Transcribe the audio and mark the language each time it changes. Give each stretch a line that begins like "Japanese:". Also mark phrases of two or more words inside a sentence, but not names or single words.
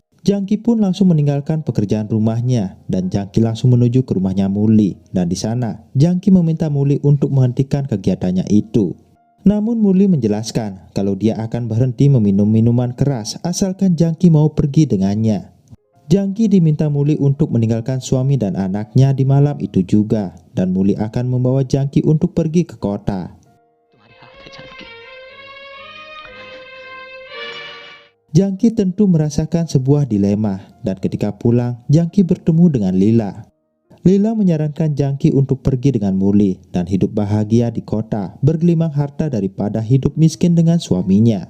Indonesian: Jangki pun langsung meninggalkan pekerjaan rumahnya dan Jangki langsung menuju ke rumahnya Muli, dan di sana Jangki meminta Muli untuk menghentikan kegiatannya itu. Namun Muli menjelaskan kalau dia akan berhenti meminum minuman keras asalkan Jangki mau pergi dengannya. Jangki diminta Muli untuk meninggalkan suami dan anaknya di malam itu juga, dan Muli akan membawa Jangki untuk pergi ke kota.
Hindi: तुम्हारे हाथ है जानकी।
Indonesian: Jangki tentu merasakan sebuah dilema, dan ketika pulang, Jangki bertemu dengan Lila. Lila menyarankan Jangki untuk pergi dengan Muli dan hidup bahagia di kota, bergelimang harta daripada hidup miskin dengan suaminya.